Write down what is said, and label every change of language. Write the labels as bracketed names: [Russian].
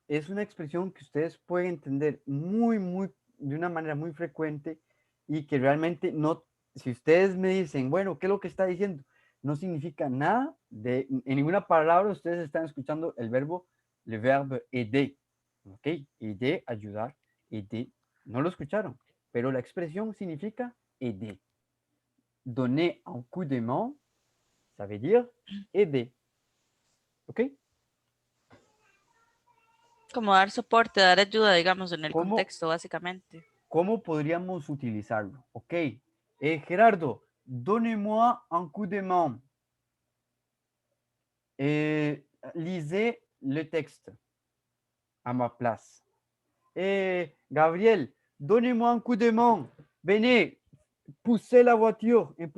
[Spanish] Es una expresión que ustedes pueden entender de una manera muy frecuente y que realmente no, si ustedes me dicen, bueno, ¿qué es lo que está diciendo? No significa nada, en ninguna palabra ustedes están escuchando el verbo, [French] le verbe aider, [Spanish] ¿ok? Aider, ayudar, aider, no lo escucharon, pero la expresión significa aider. [French] Donner un coup de main, ça veut dire aider, ¿ok? [Spanish] Como dar soporte, dar ayuda, digamos, en el contexto, básicamente. ¿Cómo podríamos utilizarlo? Ok. [French] Gerardo, donnez-moi un coup de main. Lisez le texte à ma place. Gabriel, donnez-moi un coup de main. Venez, poussez la voiture.